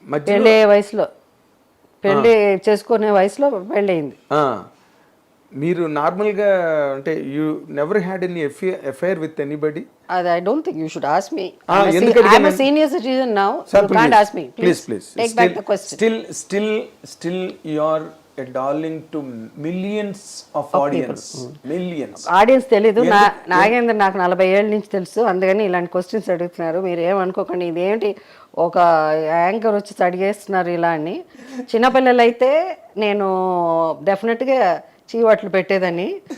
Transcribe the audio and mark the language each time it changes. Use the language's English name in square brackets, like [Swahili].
[Telugu] పెళ్ళే వయసులో పెళ్ళి చేసుకునే వయసులో పెళ్ళయింది. మీరు నార్మల్గా అంటే [English] You never had any affair with anybody? [Telugu] అది [English] I don't think you should ask me. I'm a senior citizen now. You can't ask me. Please. Take back the question. Still you are a darling to millions of audience. Millions. [Telugu] Audience తెలీదు. నాగేంద్ర నాకు 40 ఏళ్ళ నుంచి తెలుసు, అందుకని ఇలాంటి questions అడుగుతున్నారు. మీరు ఏమనుకోకండి, ఇదేంటి ఒక యాంకర్ వచ్చి అడిగేస్తున్నారు ఇలా అని. చిన్నపిల్లలు అయితే నేను డెఫినెట్గా చీవాట్లు పెట్టేదని.